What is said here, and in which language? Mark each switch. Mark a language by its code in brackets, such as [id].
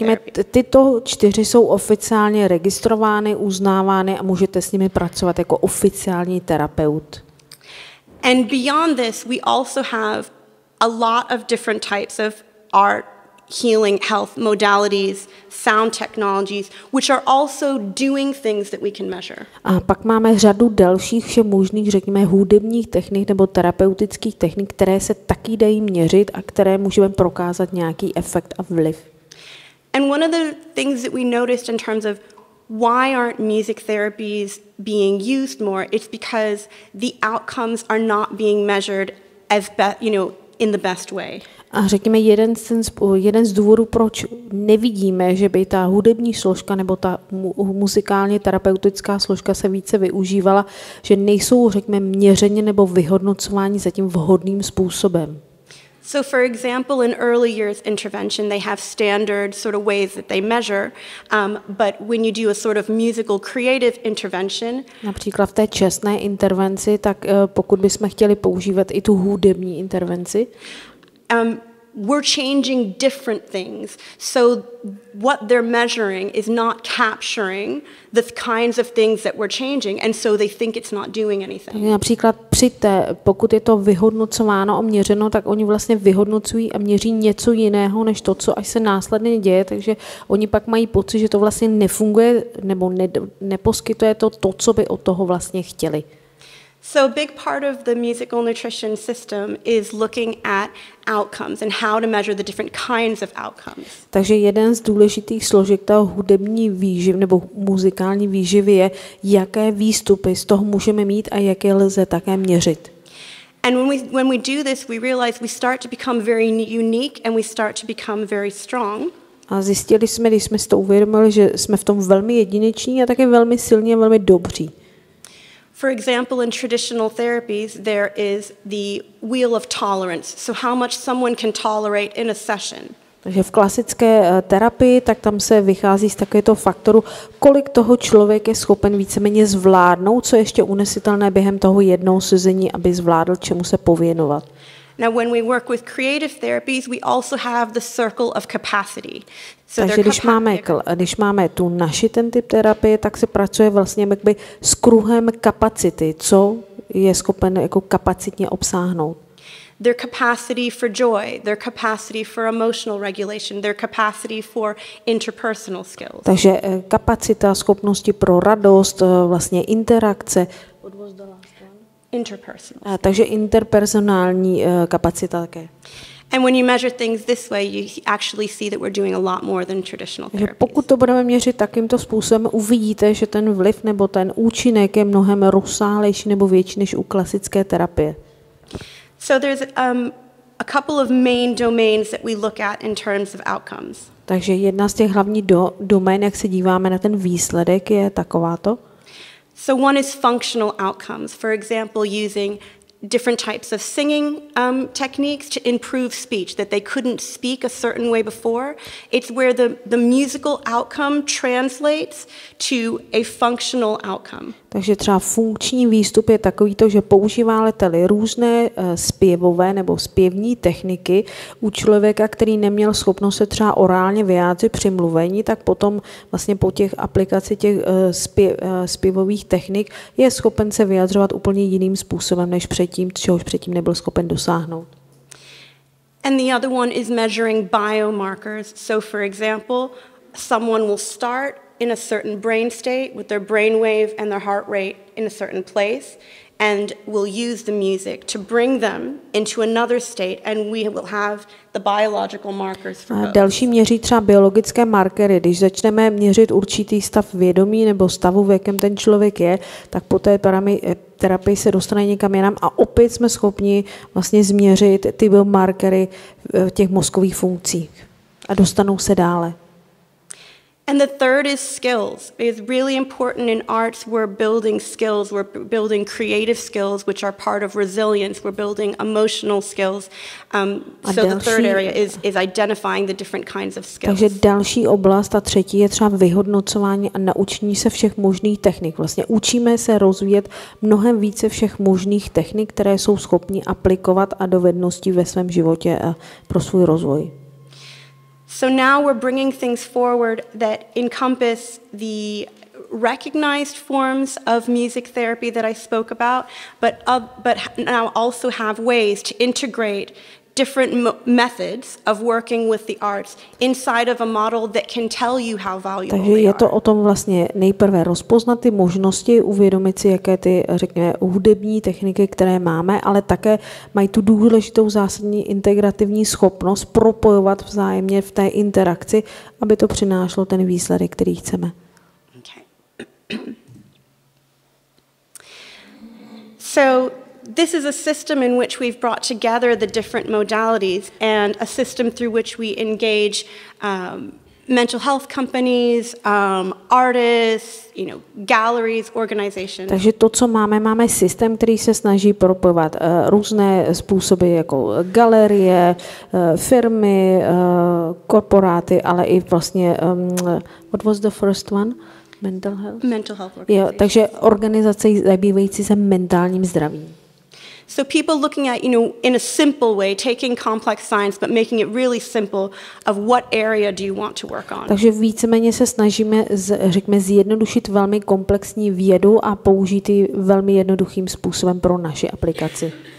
[cs] Řekněme, [en] therapy. [cs] tyto 4 jsou oficiálně registrovány, uznávány a můžete s nimi pracovat jako oficiální terapeut. [en] And beyond this, we also have a lot of different types of art, healing, health modalities, sound technologies, which are also doing things that we can measure. [cs] A pak máme řadu dalších všem možných, řekněme, hudebních technik nebo terapeutických technik, které se taky dají měřit a které můžeme prokázat nějaký efekt a vliv. [en] And one of the things that we noticed in terms of why aren't music therapies being used more, it's because the outcomes are not being measured as in the best way. [cs] A řekněme, jeden z důvodů, proč nevidíme, že by ta hudební složka nebo ta muzikálně terapeutická složka se více využívala, že nejsou, řekněme, měřeně nebo vyhodnocováni zatím vhodným způsobem. [en] So for example, in early years intervention, they have standard sort of ways that they measure, but when you do a sort of musical creative intervention, [cs] například v té časné intervenci, tak pokud bychom chtěli používat i tu hudební intervenci, [en] we're changing different things. So what they're measuring is not capturing the kinds of things that we're changing, and so they think it's not doing anything. [cs] Například pokud je to vyhodnocováno a měřeno, tak oni vlastně vyhodnocují a měří něco jiného, než to, co až se následně děje, takže oni pak mají pocit, že to vlastně nefunguje nebo neposkytuje to, co by od toho vlastně chtěli. [en] So a big part of the musical nutrition system is looking at outcomes and how to measure the different kinds of outcomes. [cs] Takže jeden z důležitých složek toho hudební výživy nebo muzikální výživy je, jaké výstupy z toho můžeme mít a jaké lze také měřit. [en] And when we do this, we realize we start to become very unique and we start to become very strong. [cs] A zjistili jsme, když jsme si to uvědomili, že jsme v tom velmi jedineční a také velmi silní a velmi dobří. [en] For example, in traditional therapies, there is the wheel of tolerance. So how much someone can tolerate in a session. [cs] Takže v klasické terapii, tak tam se vychází z takového faktoru, kolik toho člověk je schopen víceméně zvládnout, co je ještě unesitelné během toho jednoho sezení, aby zvládl, čemu se pověnovat. [en] Now, when we work with creative therapies, we also have the circle of capacity. [cs] Takže když máme tu naši ten typ terapie, tak se pracuje vlastně jakby s kruhem kapacity, co je schopen jako kapacitně obsáhnout. [en] Their capacity for joy, their capacity for emotional regulation, their capacity for interpersonal skills. [cs] Takže kapacita, schopnosti pro radost, vlastně interakce. [en] Interpersonal. [cs] Takže interpersonální kapacita také. [en] And when you measure things this way, you actually see that we're doing a lot more than traditional therapies. [cs] Pokud to budeme měřit takýmto způsobem, uvidíte, že ten vliv nebo ten účinek je mnohem rozsáhlejší nebo větší než u klasické terapie. [en] So there's a couple of main domains that we look at in terms of outcomes. [cs] Takže jedna z těch hlavních domén, jak se díváme na ten výsledek, je takováto. [en] So one is functional outcomes. For example, using different types of singing techniques to improve speech, that they couldn't speak a certain way before. It's where the musical outcome translates to a functional outcome. [cs] Takže třeba funkční výstup je takovýto, že používáte-li různé zpěvové nebo zpěvní techniky u člověka, který neměl schopnost se třeba orálně vyjádřit při mluvení, tak potom vlastně po těch aplikaci těch zpěvových technik je schopen se vyjadřovat úplně jiným způsobem, než předtím, čehož předtím nebyl schopen dosáhnout. [en] And the other one is measuring biomarkers. So for example, someone will start in a certain brain state with their brain wave and their heart rate in a certain place, and we'll use the music to bring them into another state, and we will have the biological markers for both. [cs] Další měří třeba biologické markery. Když začneme měřit určitý stav vědomí nebo stavu, v jakém ten člověk je, tak po té terapii se dostane někam jinam a opět jsme schopni vlastně změřit ty biomarkery těch mozkových funkcí a dostanou se dále. [en] And the third is skills. It is really important in arts. We're building skills. We're building creative skills, which are part of resilience. We're building emotional skills. So the third area is identifying the different kinds of skills. [cs] Takže další oblast, a třetí, je třeba vyhodnocování a naučení se všech možných technik. Vlastně učíme se rozvíjet mnohem více všech možných technik, které jsou schopni aplikovat a dovedností ve svém životě pro svůj rozvoj. [en] So now we're bringing things forward that encompass the recognized forms of music therapy that I spoke about, but now also have ways to integrate different methods of working with the arts inside of a model that can tell you how valuable [cs] Takže [en] they [cs] je to [en] are. [cs] o tom vlastně nejprve rozpoznat ty možnosti, uvědomit si, jaké ty, řekněme, hudební techniky, které máme, ale také mají tu důležitou zásadní integrativní schopnost propojovat vzájemně v té interakci, aby to přinášelo ten výsledek, který chceme. [en] Okay. So this is a system in which we've brought together the different modalities and a system through which we engage mental health companies, artists, galleries, organizations. [cs] Takže to, co máme systém, který se snaží propojovat různé způsoby jako galerie, firmy, korporáty, ale i vlastně, [en] what was the first one? Mental health? Mental health [cs] Jo, [en] organizations. [cs] takže organizace zabývající se mentálním zdravím. [en] So people looking at, in a simple way, taking complex science, but making it really simple of what area do you want to work on. [cs] Takže víceméně se snažíme, řekněme, zjednodušit velmi komplexní vědu a použít ji velmi jednoduchým způsobem pro naši aplikaci.